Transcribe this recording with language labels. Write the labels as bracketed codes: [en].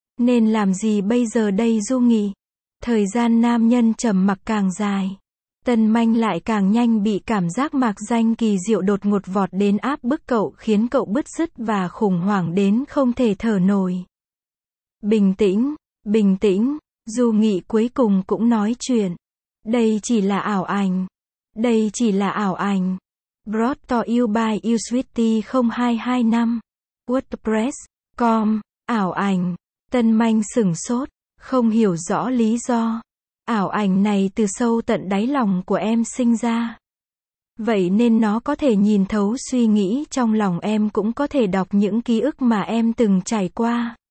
[vi] Nên làm gì bây giờ đây Du Nghị? Thời gian nam nhân trầm mặc càng dài, Tân Manh lại càng nhanh bị cảm giác mạc danh kỳ diệu đột ngột vọt đến áp bức cậu khiến cậu bứt rứt và khủng hoảng đến không thể thở nổi. Bình tĩnh, bình tĩnh, Du Nghị cuối cùng cũng nói chuyện. Đây chỉ là ảo ảnh. Đây chỉ là ảo ảnh. [en] Brought to you by usweety0225. [vi] WordPress.com. Ảo ảnh. Tân Manh sửng sốt, không hiểu rõ lý do. Ảo ảnh này từ sâu tận đáy lòng của em sinh ra. Vậy nên nó có thể nhìn thấu suy nghĩ trong lòng em cũng có thể đọc những ký ức mà em từng trải qua.